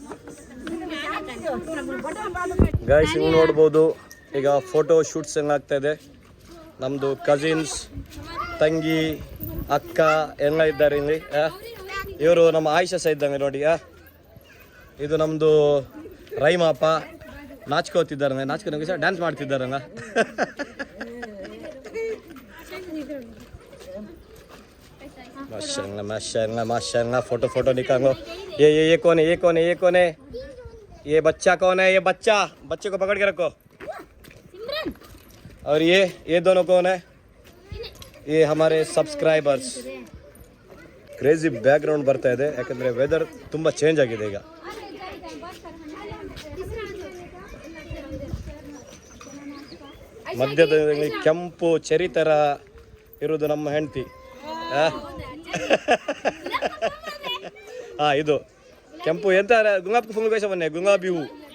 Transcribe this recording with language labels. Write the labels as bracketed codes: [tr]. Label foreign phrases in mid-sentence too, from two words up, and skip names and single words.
[kn] ಗಾಯ್ಸ್, ನೀವು ನೋಡ್ಬೋದು ಈಗ ಫೋಟೋ ಶೂಟ್ಸ್ ಆಗ್ತಾ ಇದೆ. ನಮ್ಮದು ಕಸಿನ್ಸ್, ತಂಗಿ, ಅಕ್ಕ ಎಲ್ಲ ಇದ್ದಾರೆ ಇಲ್ಲಿ. ಇವರು ನಮ್ಮ ಆಯಿಷಾ ಸಹ ಇದ್ದಂಗೆ ನೋಡಿ. ಇದು ನಮ್ಮದು ರೈಮಾಪ ನಾಚ್ಕೋತಿದ್ದಾರೆ. ನಾಚ್ಕೋ ಡ್ಯಾನ್ಸ್ ಮಾಡ್ತಿದ್ದಾರಂಗ. [hi] माशाल्लाह फोटो निकालो. ये कौन है? ये बच्चा कौन है? ये बच्चे को पकड़ के रखो. और ये दोनों कौन है? ये हमारे सब्सक्राइबर्स. [en] crazy background [kn] ಬರ್ತಾ ಇದೆ, ಯಾಕಂದ್ರೆ ವೆದರ್ ತುಂಬಾ ಚೇಂಜ್ ಆಗಿದೆ ಈಗ. ಮಧ್ಯದಲ್ಲಿ ಕೆಂಪು ಚೆರಿ ತರ ಇರುವುದು ನಮ್ಮ ಹೆಂಡತಿ. ಇದು ಕೆಂಪು ಎಂತ [hi] गुलाबी फूल कैसा बनी, [kn] ಗುಲಾಬಿ ಹೂ.